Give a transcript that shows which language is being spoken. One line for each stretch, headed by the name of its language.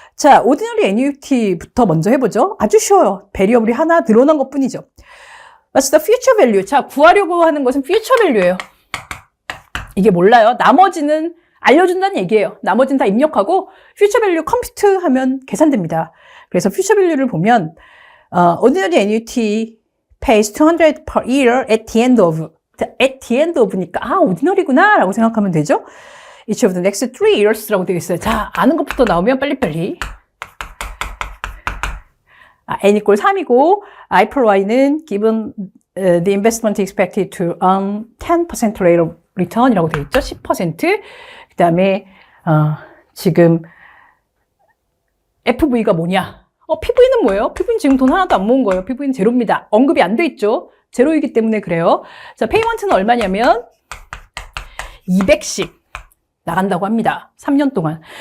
Korean: 자, 오디너리 애뉴이티부터 먼저 해보죠. 아주 쉬워요. 베리어블이 하나 늘어난 것 뿐이죠.
English: What's the future value?
Korean: 자, 구하려고 하는 것은 future value예요. 이게 몰라요. 나머지는 알려준다는 얘기예요. 나머지는 다 입력하고 future value 컴퓨트 하면 계산됩니다. 그래서
English: future value를 보면 ordinary annuity pays 200 per year at the end of니까 ordinary구나
Korean: 라고 생각하면 되죠.
English: Each of the next 3 years
Korean: 라고 되어 있어요. 자, 아는 것부터 나오면 빨리빨리
English: n equal 3이고 I per y는 given the investment expected to earn 10% rate of return
Korean: 이라고 되어 있죠. 10%. 그 다음에 지금 FV가 뭐냐? PV는 뭐예요? PV는 지금 돈 하나도 안 모은 거예요. PV는 제로입니다. 언급이 안 돼 있죠. 제로이기 때문에 그래요. 자, 페이먼트는 얼마냐면 200씩 나간다고 합니다. 3년 동안.